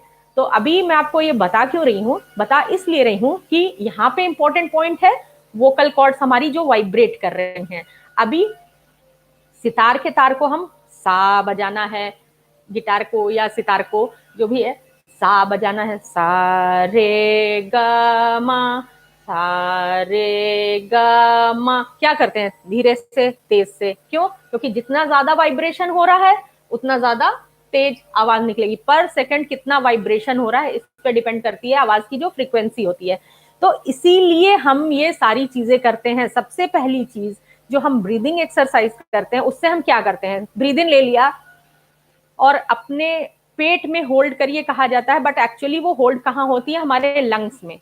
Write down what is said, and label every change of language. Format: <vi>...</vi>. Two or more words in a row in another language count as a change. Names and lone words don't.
<hi>तो अभी मैं आपको ये बता क्यों रही हूँ? बता इसलिए रही हूँ कि यहाँ पे</hi> <en>important point</en> <hi>है</hi> <en>vocal cords</en> <hi>हमारी जो वाइब्रेट कर रहे हैं। अभी सितार के तार को हम सा बजाना है, गिटार को या सितार को जो भी है सा बजाना है, सा रे ग मा, सा रे ग मा। क्या करते हैं? धीरे से, तेज से। क्यों? क्योंकि जितना ज्यादा वाइब्रेशन हो रहा है उतना ज्यादा तेज आवाज निकलेगी।</hi> <en>per second</en> <hi>कितना वाइब्रेशन हो रहा है इस पर डिपेंड करती है आवाज की जो फ्रीक्वेंसी होती है। तो इसीलिए हम ये सारी चीजें करते हैं। सबसे पहली चीज जो हम</hi> <en>breathing exercise</en> <hi>करते हैं, उससे हम क्या करते हैं,</hi> <en>breathe in</en> <hi>ले लिया और अपने पेट में होल्ड करिए कहा जाता है,</hi> <en>but actually</en> <hi>वो होल्ड कहाँ होती है, हमारे लंग्स में।</hi>